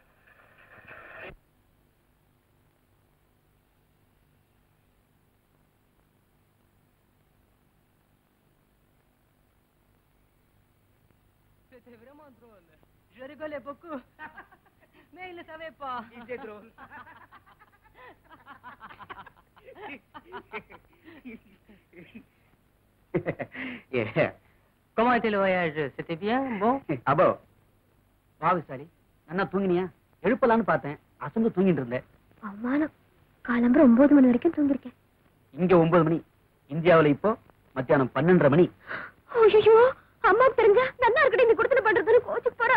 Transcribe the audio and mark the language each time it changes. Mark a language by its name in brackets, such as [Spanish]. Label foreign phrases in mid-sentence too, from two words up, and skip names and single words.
[French] C'était vraiment drôle. Je rigolais beaucoup. Mais il ne savait pas. Il était drôle. Comment était le voyage? C'était bien? Bon? [Tamil] அப்போ வா விசாரி, நல்லா தூங்கினியா? எழுப்பலான்னு பார்த்தேன், அசந்து தூங்கிட்டு இருந்தேன். அவமானம். காலம்பரம் 9 மணி வரைக்கும் தூங்கிருக்கேன். இங்க 9 மணி, இந்தியாவுல இப்போ மத்தியானம் 12:30 மணி. ஐயோ, அம்மா தெரிஞ்சா நல்லா இருக்கட்டும் இந்த குடுத்தன பண்றதுன்னு கோச்சு போறா.